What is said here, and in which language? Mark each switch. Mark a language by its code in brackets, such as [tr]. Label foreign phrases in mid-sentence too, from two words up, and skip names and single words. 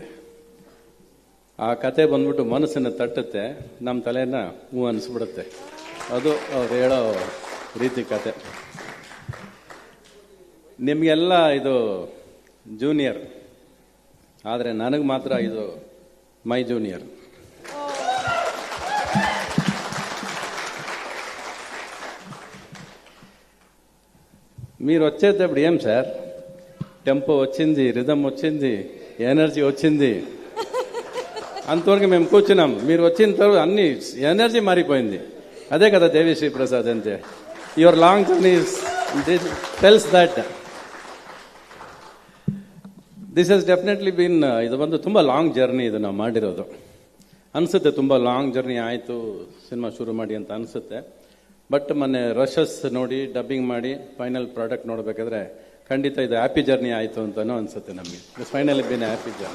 [kn] ಆ ಕತೆ ಬಂದ್ಬಿಟ್ಟು ಮನಸ್ಸನ್ನು ತಟ್ಟುತ್ತೆ, ನಮ್ಮ ತಲೆನ ಹೂ ಅನಿಸ್ಬಿಡುತ್ತೆ. ಅದು ಅವ್ರು ಹೇಳೋ ರೀತಿ ಕತೆ. ನಿಮಗೆಲ್ಲ ಇದು ಜೂನಿಯರ್, ಆದರೆ ನನಗೆ ಮಾತ್ರ ಇದು [en] my junior. [te] మీరు వచ్చేటప్పుడు ఏం సార్ టెంపో వచ్చింది, రిథం వచ్చింది, ఎనర్జీ వచ్చింది, అంతవరకు మేము కూర్చున్నాం. మీరు వచ్చిన తర్వాత అన్ని ఎనర్జీ మారిపోయింది. అదే కదా దేవిశ్రీ ప్రసాద్ అంటే. [en] Your long journey tells that this has definitely been, [kn] ಇದು ಬಂದು ತುಂಬ [en] long journey [kn] ಇದು ನಾವು ಮಾಡಿರೋದು. ಅನಿಸುತ್ತೆ ತುಂಬ [en] long journey [kn] ಆಯಿತು ಸಿನಿಮಾ ಶುರು ಮಾಡಿ ಅಂತ ಅನಿಸುತ್ತೆ. ಬಟ್ ಮೊನ್ನೆ ರಶಸ್ ನೋಡಿ ಡಬ್ಬಿಂಗ್ ಮಾಡಿ [en] final product [kn] ನೋಡಬೇಕಾದ್ರೆ ಖಂಡಿತ ಇದು [en] happy journey [kn] ಆಯಿತು ಅಂತಲೂ ಅನಿಸುತ್ತೆ ನಮಗೆ. [en] It's finally been happy journey.